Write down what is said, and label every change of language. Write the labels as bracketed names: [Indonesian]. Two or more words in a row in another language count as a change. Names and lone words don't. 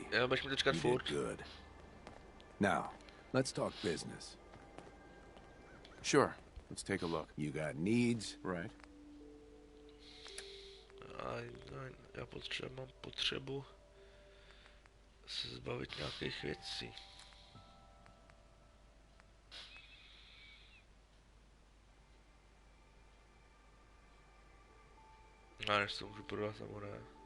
[English] Yeah, but you did good. Now, let's talk business. Sure. Let's take a look. You got needs? Right. [Czech] Já mám potřebu se zbavit nějakých věcí. No, než to můžu prodat, nebo ne?